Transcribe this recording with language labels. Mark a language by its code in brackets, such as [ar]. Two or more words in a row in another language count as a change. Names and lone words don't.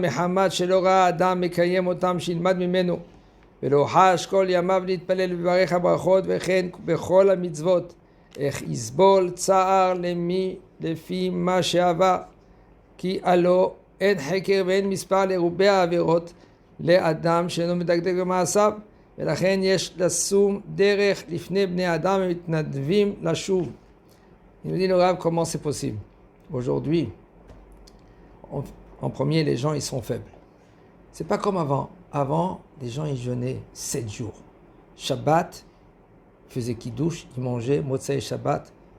[he] מחמת שלא ראה אדם מקיים אותם שילמד ממנו, ולא חש כל ימיו להתפלל וברך הברכות, וכן בכל המצוות איך יסבול צער לפי מה שעבר, כי הלא אין חקר ואין מספר לרובי העבירות לאדם שאינו מדקדק במעשיו, ולכן יש לשום דרך לפני בני אדם המתנדבים לשוב. [fr] Il me dit le Rav, comment c'est possible? Aujourd'hui, en premier, les gens ils sont faibles. C'est pas comme avant. Avant, les gens ils jeûnaient 7 jours. Shabbat, ils faisaient kiddush, ils mangeaient [he] מוצאי שבת.